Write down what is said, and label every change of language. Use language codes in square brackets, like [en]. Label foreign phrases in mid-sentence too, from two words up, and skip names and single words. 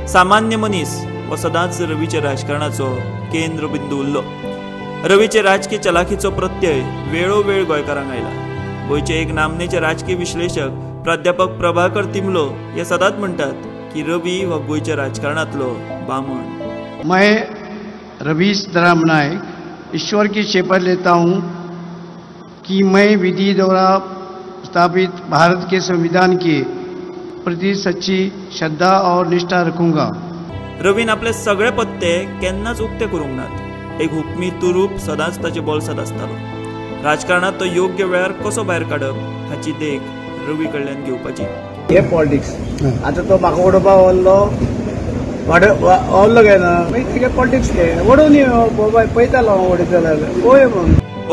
[kok] सामान्य मनीस हो सदांच रवीच्या राजकारणाचो केंद्रबिंदू उरलो। रवीचे राजकीय चलाखीचो प्रत्यय वेळोवेळ गोंयकारांक आयला। गोंयचे एक नामनेचे राजकीय विश्लेशक प्राध्यापक प्रभाकर तिमलो हे सदांच म्हणटात की रवी हो गोंयच्या राजकारणांतलो बामण। [hi] मैं रवी सीताराम नाईक ईश्वर की शपथ लेता हूँ कि मैं विधि द्वारा स्थापित भारत के संविधान के प्रति सच्ची श्रद्धा और निष्ठा रखूंगा। [kok] रवीन आपले सगळे पत्ते केन्नाच उक्ते करूंक नात। एक हुकमी तुरूप सदांच ताचे बोलसाद आसतालो। राजकारणात तो योग्य वेळार कसो भायर काडप हाची देख रवी कडल्यान घेवपाची। हे पॉलिटिक्स आता तो म्हाका उडोवपाक व्हरलो गेला मागीर पॉलिटिक्स वडोवन पळयतालो उडयतालो।